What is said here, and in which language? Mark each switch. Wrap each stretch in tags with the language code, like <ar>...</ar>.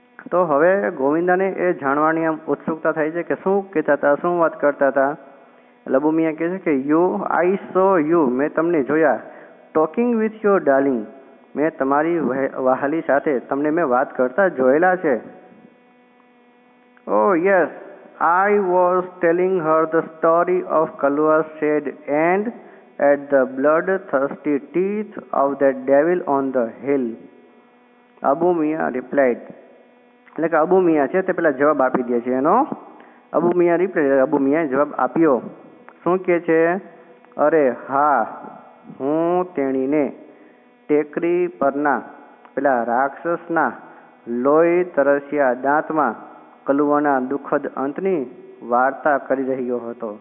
<gu>તો હવે ગોવિંદાને એ જાણવાની આમ ઉત્સુકતા થાય છે કે શું કહેતા હતા, શું વાત કરતા હતા. એટલે અબુ મિયા કહે છે કે</gu> <en>I saw you,</en> <gu>મેં તમને જોયા,</gu> <en>talking with your darling,</en> <gu>મેં તમારી વહાલી સાથે તમને મેં વાત કરતા જોયેલા છે.</gu> <en>Oh yes, I was telling her the story of Kalua's shed and at the bloodthirsty teeth of that devil on the hill. Abu Miya replied.</en> <gu>એટલે કે અબુ મિયા છે તે પેલા જવાબ આપી દે છે એનો. અબુ મિયાએ જવાબ આપ્યો. શું કહે છે? અરે હા, હું તેણીને ટેકરી પરના પેલા રાક્ષસના લોહી તરસ્યા દાંતમાં કલુઆના દુઃખદ અંતની વાર્તા કરી રહ્યો હતો.</gu>